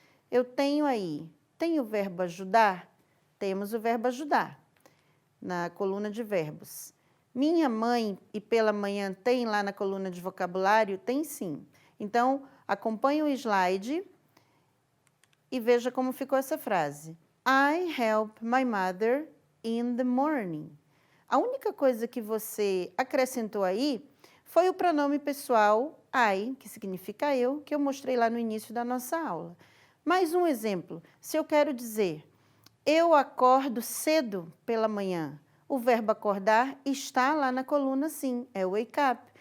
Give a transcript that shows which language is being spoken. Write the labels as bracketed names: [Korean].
[Portuguese] Eu tenho aí, tem o verbo ajudar? Temos o verbo ajudar na coluna de verbos. Minha mãe e pela manhã tem lá na coluna de vocabulário? Tem sim. Então, acompanhe o slide e veja como ficou essa frase. [English] I help my mother in the morning. [Portuguese] A única coisa que você acrescentou aí foi o pronome pessoal I, que significa eu, que eu mostrei lá no início da nossa aula. Mais um exemplo, se eu quero dizer, eu acordo cedo pela manhã, o verbo acordar está lá na coluna sim, é wake up.